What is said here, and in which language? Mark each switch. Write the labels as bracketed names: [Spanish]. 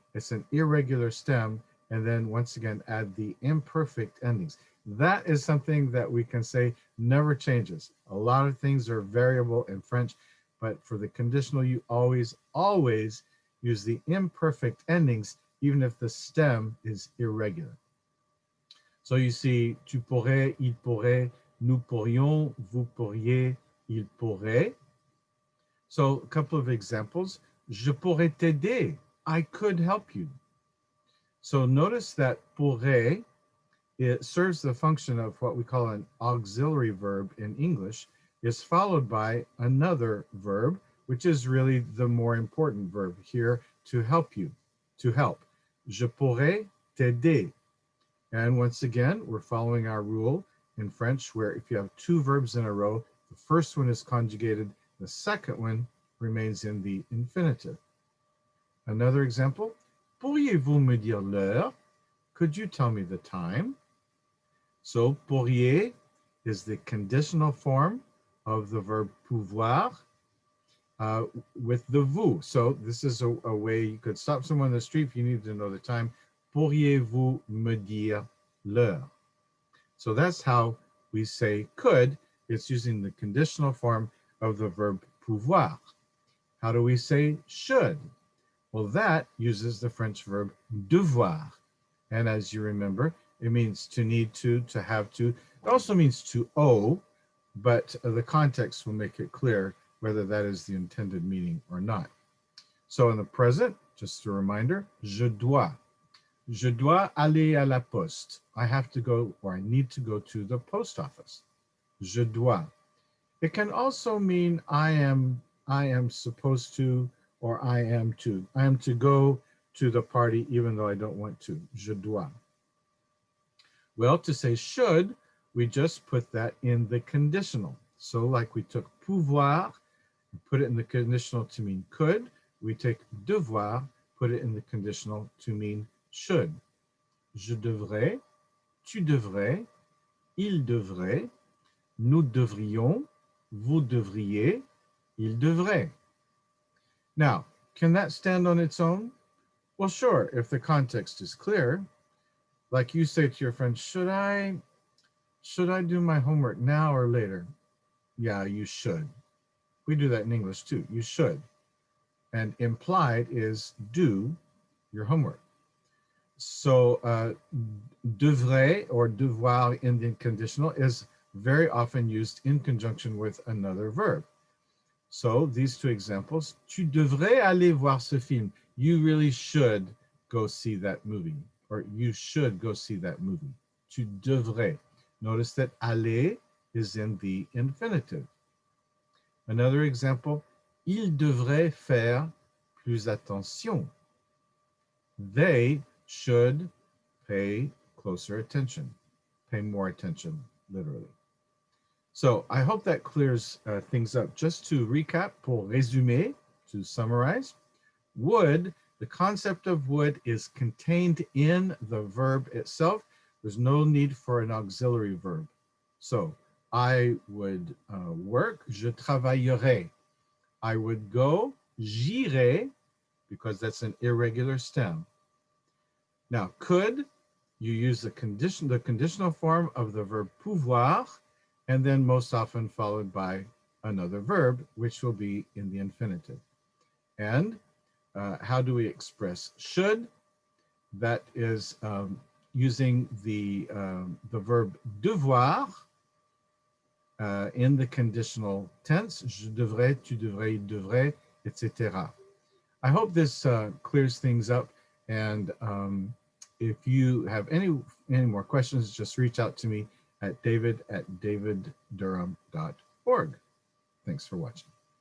[English] It's an irregular stem. And then once again, add the imperfect endings. That is something that we can say never changes. A lot of things are variable in French, but for the conditional, you always use the imperfect endings, even if the stem is irregular. So you see, [French] tu pourrais, il pourrait, nous pourrions, vous pourriez, il pourrait. [English] So a couple of examples. [French] Je pourrais t'aider. [English] I could help you. So notice that pourrait, it serves the function of what we call an auxiliary verb in English, is followed by another verb, which is really the more important verb here, to help you, to help. [French] Je pourrais t'aider. [English] And once again, we're following our rule in French, where if you have two verbs in a row, the first one is conjugated, the second one remains in the infinitive. Another example, [French] pourriez-vous me dire l'heure? [English] Could you tell me the time? So pourriez is the conditional form of the verb pouvoir with the vous. So this is a way you could stop someone on the street if you need to know the time. [French] pourriez-vous me dire l'heure? [English] So that's how we say could. It's using the conditional form of the verb pouvoir. How do we say should? Well, that uses the French verb devoir. And as you remember, it means to need to have to. It also means to owe, but the context will make it clear whether that is the intended meaning or not. So in the present, just a reminder, [French] je dois. Je dois aller à la poste. [English] I have to go, or I need to go to the post office. [French] Je dois. [English] It can also mean I am supposed to, or I am to. I am to go to the party even though I don't want to. [French] Je dois. [English] Well, to say should, we just put that in the conditional. So like we took pouvoir, put it in the conditional to mean could, we take devoir, put it in the conditional to mean should. [French] Je devrais, tu devrais, il devrait, nous devrions, vous devriez, il devrait. [English] Now, can that stand on its own? Well, sure, if the context is clear. Like you say to your friend, should I do my homework now or later? Yeah, you should. We do that in English too. You should. And implied is do your homework. So devrait or devoir in the conditional is very often used in conjunction with another verb. So these two examples, [French] tu devrais aller voir ce film. [English] You really should go see that movie, or you should go see that movie. [French] Tu devrais. [English] Notice that aller is in the infinitive. Another example, [French] il devrait faire plus attention. [English] They should pay closer attention, pay more attention, literally. So I hope that clears things up. Just to recap, [French] pour résumer, [English] to summarize, would, the concept of would is contained in the verb itself. There's no need for an auxiliary verb. So I would work, [French] je travaillerai. [English] I would go, j'irai, because that's an irregular stem. Now, could, you use the conditional form of the verb pouvoir, and then most often followed by another verb, which will be in the infinitive. And how do we express should? That is using the verb devoir in the conditional tense. [French] Je devrais, tu devrais, il devrait, etc. [English] I hope this clears things up. And if you have any more questions, just reach out to me at david@daviddurham.org. Thanks for watching.